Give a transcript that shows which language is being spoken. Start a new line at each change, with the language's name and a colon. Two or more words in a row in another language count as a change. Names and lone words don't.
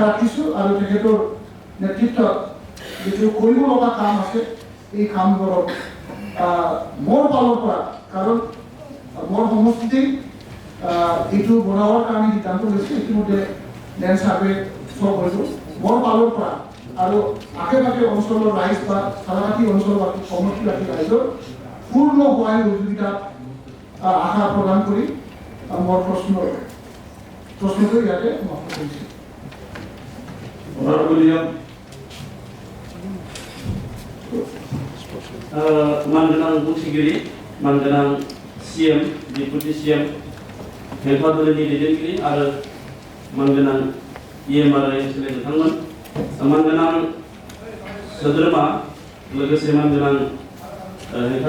Assamese: ৰাখিছোঁ আৰু তেখেতৰ নেতৃত্বত যিটো কৰিব লগা কাম আছে এই কামবোৰত মোৰ ফালৰ পৰা কাৰণ মোৰ সমষ্টিতেই এইটো বনাবৰ কাৰণে সিদ্ধান্ত লৈছে ইতিমধ্যে
English: land survey
Assamese: চব হৈছোঁ মোৰ ফালৰ পৰা আৰু আশে পাশে অঞ্চলৰ ৰাইজ বা চালাকাটি অঞ্চলৰ সমষ্টিবাসী ৰাইজৰ পূৰ্ণ সহায় সহযোগিতা আশা প্ৰদান কৰি মোৰ প্ৰশ্নটো ইয়াতে সমাপ্ত কৰিছোঁ
Bodo: मानगोनां बुंथिगिरि मानगोनां
English: CM deputy CM
Bodo: हेल्था दलनि दैदेनगिरि आरो मानगोनां EM आरो एमसिएलए नोंथांमोन मानगोनां सोद्रोमा लोगोसे मानगोनां हेल्था